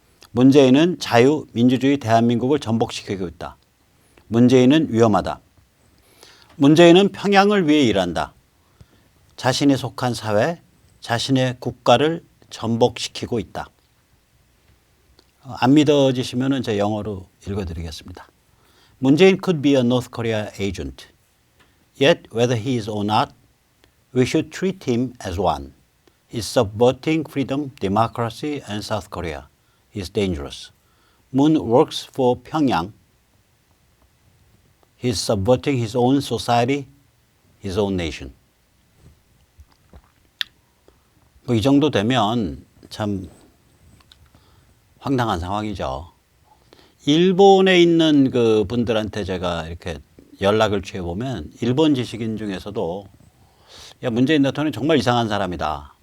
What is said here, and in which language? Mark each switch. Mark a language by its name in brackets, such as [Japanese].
[Korean] 문재인은 자유민주주의 대한민국을 전복시키고 있다. 문재인은 위험하다. 문재인은 평양을 위해 일한다. 자신이 속한 사회, 자신의 국가를 전복시키고 있다. 안 믿어지시면 제 영어로 읽어드리겠습니다. [English] 문재인 could be a North Korea agent. Yet whether he is or not, we should treat him as one. He's subverting freedom, democracy and South Korea. He's dangerous. Moon works for Pyongyang. He's subverting his own society, his own nation. [Korean] 뭐 이 정도 되면 참 황당한 상황이죠. 일본에 있는 그 분들한테 제가 이렇게 연락을 취해보면 일본 지식인 중에서도 야, 문재인 대통령이 정말 이상한 사람이다.